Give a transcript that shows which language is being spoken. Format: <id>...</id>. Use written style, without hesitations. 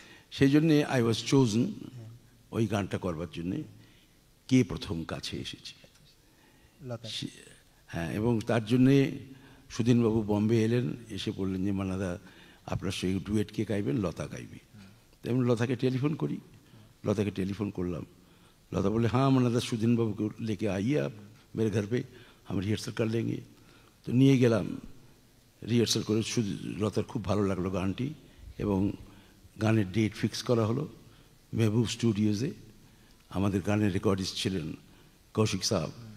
<bn>সেই জন্যে</bn> <en>I was chosen</en> <bn>ওই গানটা করবার জন্যে। কে প্রথম কাছে এসেছে, হ্যাঁ। এবং তার জন্যে সুধীনবাবু বম্বে এলেন, এসে বললেন যে মান্নাদা আপনার সঙ্গে ডুয়েট কে গাইবেন, লতা গাইবে। তেমন লতাকে টেলিফোন করি, लता के टेलीफोन करलाम।</bn> <hi>लता बोले हाँ मन्नादा सुदीन बाबू को लेके आइए आप मेरे घर पे, हम रिहर्सल कर लेंगे।</hi> <bn>तो নিয়ে গেলাম, রিহার্সাল করে লতার খুব ভালো লাগলো গানটি, এবং গানের ডেট ফিক্স করা হলো মেহবুব স্টুডিওজে। আমাদের গানের রেকর্ডিস্ট ছিলেন কৌশিক সাহেব।</bn>